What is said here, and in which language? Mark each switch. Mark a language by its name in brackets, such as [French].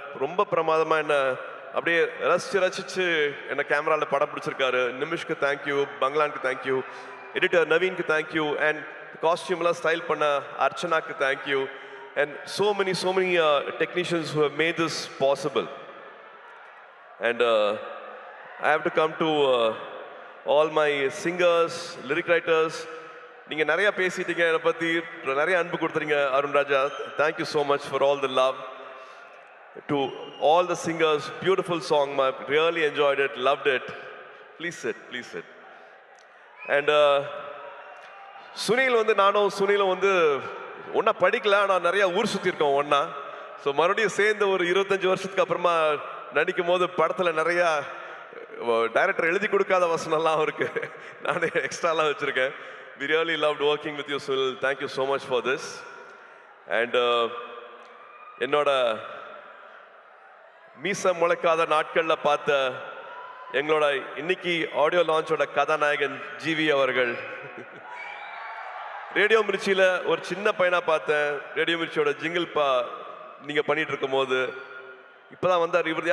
[Tamil] ரொம்ப பிரமாதமாக என்ன அப்படியே ரசிச்சு என்ன கேமராவில் படம் பிடிச்சிருக்காரு. நிமிஷ்க்கு thank you, பங்களானுக்கு thank you, editor நவீனுக்கு thank you, and காஸ்டியூம்லாம் style பண்ண அர்ச்சனாக்கு thank you, and [English] so many technicians who have made this possible. And I have to come to all my singers, lyric writers. [Tamil] நீங்கள் நிறையா பேசிட்டீங்க, என்னை பற்றி நிறைய அன்பு கொடுத்துறீங்க. அருண் ராஜா, [English] Thank you so much for all the love. To all the singers, beautiful song, I really enjoyed it, loved it. Please sit. [Tamil] And Sunil வந்து நானும் சுனிலும் வந்து ஒன்றா படிக்கல, ஆனால் நிறையா ஊர் சுற்றிருக்கோம் ஒன்றா. ஸோ மறுபடியும் சேர்ந்து ஒரு 25 வருஷத்துக்கு அப்புறமா நடிக்கும் போது படத்தில் நிறையா டைரக்டர் எழுதி கொடுக்காத வசனம்லாம் இருக்கு, நானே எக்ஸ்ட்ராலாம் வச்சுருக்கேன். [English] We really loved working with you, Sunil. Thank you so much for this. [Tamil] And என்னோட மீச முளைக்காத நாட்களில் பார்த்த எங்களோட இன்னைக்கு ஆடியோ லான்ச்சோட கதாநாயகன் ஜிவி அவர்கள். ரேடியோ மிர்ச்சியில் ஒரு சின்ன பையனாக பார்த்தேன். ரேடியோ மிர்ச்சியோட ஜிங்கிள் நீங்கள் பண்ணிட்டு இருக்கும் போது இப்போதான் வந்தார்.